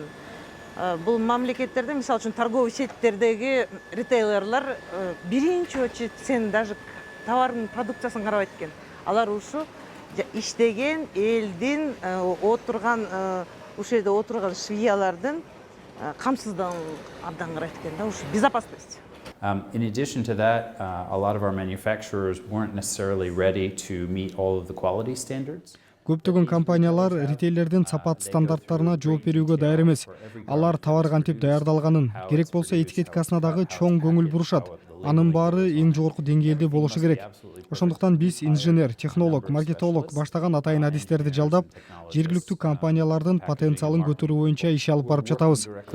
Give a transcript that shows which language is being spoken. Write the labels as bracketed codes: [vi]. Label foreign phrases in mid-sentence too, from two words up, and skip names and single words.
[ky] Бул мамлекеттерде, мисалы үчүн торговый сеттердеги ритейлерлер биринчи очередь сен даже товардын продукциясын карабайт экен. Алар ушу иштеген элдин отурган ушул жерде отурган швеялардын камсыздыгын абдан карайт экен да, ушу безопасность. [en] In addition to that, a lot of our manufacturers weren't necessarily ready to meet all of the quality standards. [ky] Көптөгөн компаниялар ритейлердин сапат стандарттарына жооп берүүгө даяр эмес. Алар товар кантип даярдалганын, керек болсо этикеткасына дагы чоң көңүл бурушат. Анын баары эң жогорку деңгээлде болушу керек. Ошондуктан биз инженер, технолог, маркетолог баштаган атайын адистерди жалдап, жергиликтүү компаниялардын потенциалын көтөрүү боюнча иш алып барып жатабыз.